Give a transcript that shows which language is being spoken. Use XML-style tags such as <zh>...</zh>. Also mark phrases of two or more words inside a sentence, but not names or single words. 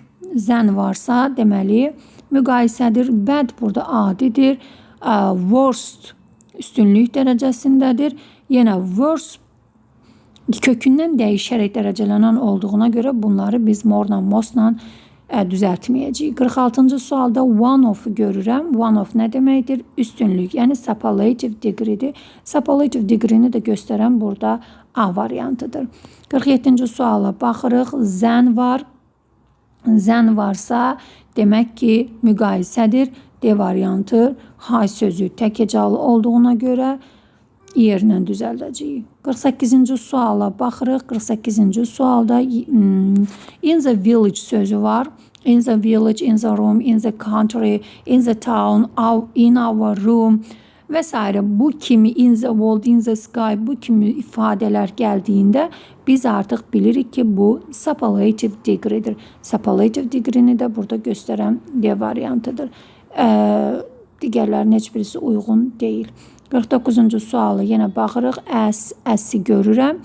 <az>Zən varsa deməli müqayisədir. Bad burada adidir. Worst üstünlük dərəcəsindədir. Yenə worst kökündən dəyişərək dərəcələnən olduğuna görə bunları biz morla, mostla düzəltməyəcəyik. 46-cı sualda</az> <en>one of</en> <az>görürəm.</az> <en>One of</en> <az>nə deməkdir? Üstünlük, yəni</az> <en>superlative degree-</en> <az>dir.</az> <en>Superlative degree-</en> <az>ni də göstərən burada A variantıdır. 47-ci suala baxırıq. Zən var. Zən varsa demək ki, müqayisədir. D variantı. High sözü təkəcalı olduğuna görə yerlə düzəldəcəyik. 48-ci suala baxırıq. 48-ci sualda</az> <en>in the village</en> <az>sözü var.</az> <en>In the village, in the room, in the country, in the town, in our room və s.</en> <az>Bu kimi</az> <en>in the world, in the sky</en> <az>bu kimi ifadələr gəldiyində biz artıq bilirik ki, bu</az> <en>superlative degree-</en> <az>dir.</az> <en>Superlative degree-</en> <az>ni də burada göstərən D variantıdır. Digərlərin heç birisi uyğun deyil. 49-cu sualı yenə baxırıq. Əsi görürəm.</az>